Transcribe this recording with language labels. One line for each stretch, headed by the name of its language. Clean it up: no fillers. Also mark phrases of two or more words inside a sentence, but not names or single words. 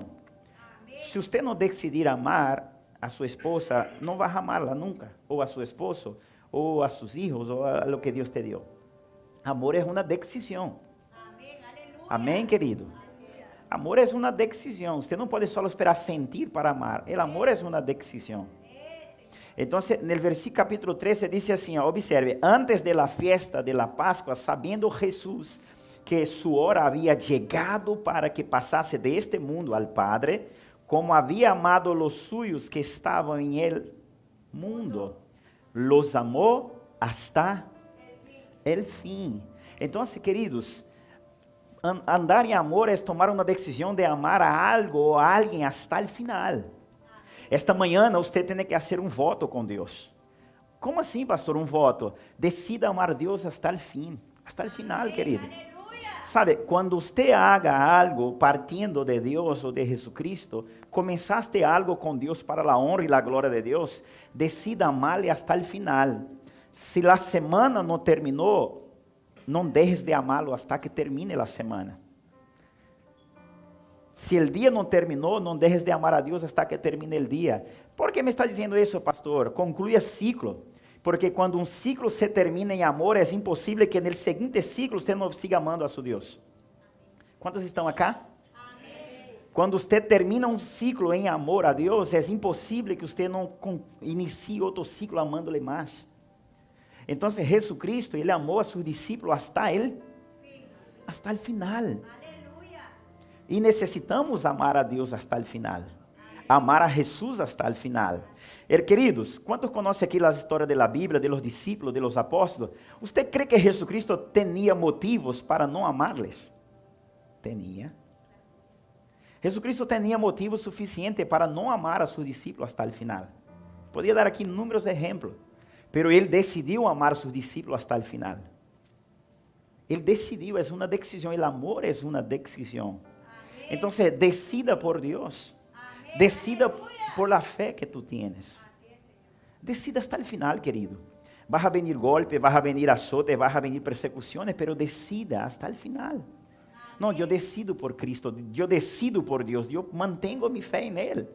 Portuguese: Se você não decidir amar a sua esposa, não vai amá-la nunca, ou a seu esposo, ou a seus filhos, ou a
Spanish: lo que
Portuguese: Deus te deu. Amor é uma decisão. Amém, aleluia. Amém, querido? Amor é uma decisão. Você não pode só esperar sentir para amar. O amor é uma decisão. Então, no versículo capítulo 13, diz assim, ó, observe, antes
Spanish: de la fiesta de la Páscoa,
Portuguese: sabendo Jesus que
Spanish: su hora
Portuguese: havia chegado para que passasse deste mundo
Spanish: al Padre,
Portuguese: como havia amado
Spanish: los suyos
Portuguese: que estavam em
Spanish: el mundo, los
Portuguese: amou
Spanish: hasta el
Portuguese: fim. Então, queridos, andar em amor é tomar uma decisão de amar a algo ou a alguém
Spanish: hasta el final.
Portuguese: Esta manhã você tem que fazer um voto com Deus. Como assim, pastor, um voto? Decida amar a Deus
Spanish: hasta el fim, hasta el final,
Portuguese: querido. Sabe, quando você haga algo partindo de Deus ou de Jesucristo, começaste algo com Deus para a honra e a glória de Deus, decida amar-lhe
Spanish: hasta el final.
Portuguese: Se a semana não terminou, não deixes de amá-lo
Spanish: hasta que
Portuguese: termine a semana. Se o dia não terminou, não deixes de amar a Deus
Spanish: hasta que
Portuguese: termine o dia. Por que me está dizendo isso, pastor? Conclua ciclo. Porque quando um ciclo se termina em amor, é impossível que no seguinte ciclo você não siga amando a seu Deus. Quantos estão acá? Amém. Quando você termina um ciclo em amor a Deus, é impossível que você não inicie outro ciclo amando-lhe mais. Então, Jesucristo, Ele amou a seus discípulos hasta o final. Aleluia. E necessitamos amar a Deus hasta o final. Amar a Jesus hasta o final. Queridos, quantos conhecem aqui as histórias da Bíblia,
Spanish: de los discípulos, de los apóstolos? ¿Usted cree que
Portuguese: Jesucristo tinha motivos para não amar-les? Tinha. Jesucristo tinha motivos suficientes para não amar a seus discípulos hasta o final. Podia dar aqui inúmeros exemplos, pero Ele decidiu amar a seus discípulos hasta o final. Ele decidiu, é uma decisão, o amor é uma decisão.
Spanish: Entonces, decida por Dios. Amén. Decida Aleluya. por la fe que tú tienes. Así es, Señor. Decida hasta el final, querido. Vas a venir golpes, vas a venir azotes, vas a venir persecuciones, pero decida hasta el final. No, yo decido por Cristo, yo decido por Dios, yo mantengo mi fe en Él.